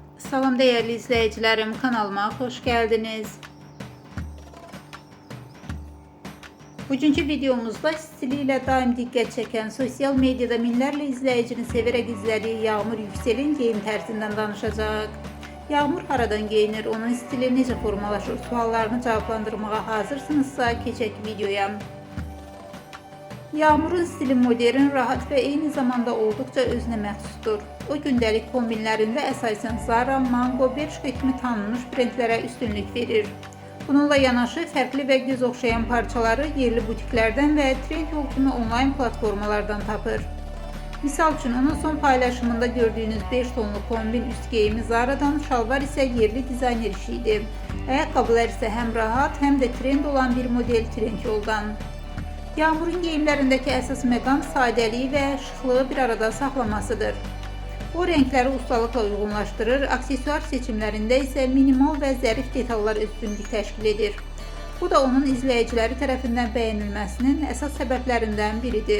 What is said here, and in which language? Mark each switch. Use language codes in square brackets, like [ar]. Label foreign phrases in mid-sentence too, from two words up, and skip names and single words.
[tr] Salam değerli izleyicilerim, kanalıma hoş geldiniz. Bugünkü videomuzda stiliyle daim dikkat çeken, sosyal medyada [az] minlərlə [tr] izleyicinin severek izlediği Yağmur Yüksel'in geyim [az] tərzindən danışacaq. [tr] Yağmur haradan geyinir, onun stili necə formalaşır suallarını cevaplandırmağa hazırsınızsa keçək videoya. Yağmur'un stili modern, rahat ve eyni zamanda oldukça özünə məxsusdur. [az] O gündəlik kombinlərində əsasən Zara, Mango, Bershka kimi tanınmış brendlərə üstünlük verir. Bununla yanaşı fərqli və göz oxşayan parçaları yerli butiklərdən və Trendyol kimi onlayn platformalardan tapır. Misal üçün onun son paylaşımında gördüğünüz 5 tonlu kombin üst geyimi Zara'dan, şalvar ise yerli dizayner işiydi. Ayaqqabılar ise hem rahat hem de trend olan bir model Trendyol'dan. Yağmur'un geyimlərindəki əsas məqam sadəliyi və şıxlığı bir arada saxlamasıdır. O renkləri ustalıqla uyğunlaşdırır, aksesuar seçimlərində isə minimal və zərif detallar üstünlük təşkil edir. Bu da onun izləyiciləri tərəfindən bəyənilməsinin əsas səbəblərindən biridir.